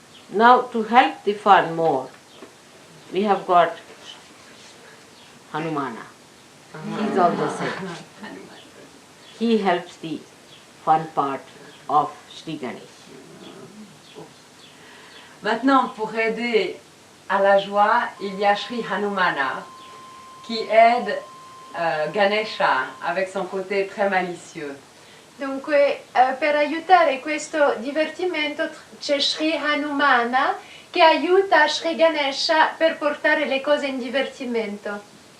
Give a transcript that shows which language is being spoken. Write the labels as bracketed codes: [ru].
[en] Now, to help the fun more, we have got Hanumana. He's also same. He helps the fun part of Sri Ganesh. [fr] Maintenant, pour aider à la joie, il y a Sri Hanumana qui aide Ganesha avec son côté très malicieux. [it] Dunque, per aiutare questo divertimento c'è Sri Hanumana che aiuta Sri Ganesha per portare le cose in divertimento.